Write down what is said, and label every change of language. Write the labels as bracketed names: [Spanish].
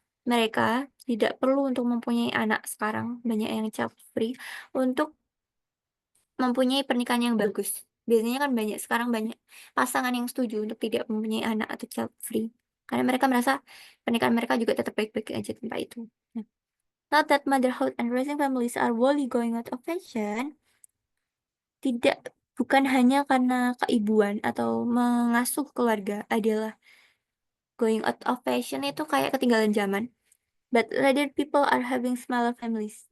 [Indonesian] Mereka tidak perlu untuk mempunyai anak sekarang, banyak yang child free, untuk mempunyai pernikahan yang bagus. Biasanya kan sekarang banyak pasangan yang setuju untuk tidak mempunyai anak atau child free. Karena mereka merasa pernikahan mereka juga tetap baik-baik aja tanpa itu. [English] Nah, not that motherhood and raising families are wholly going out of fashion. [Indonesian] Bukan hanya karena keibuan atau mengasuh keluarga adalah [English] going out of fashion [Indonesian] itu kayak ketinggalan zaman. [English] But rather people are having smaller families.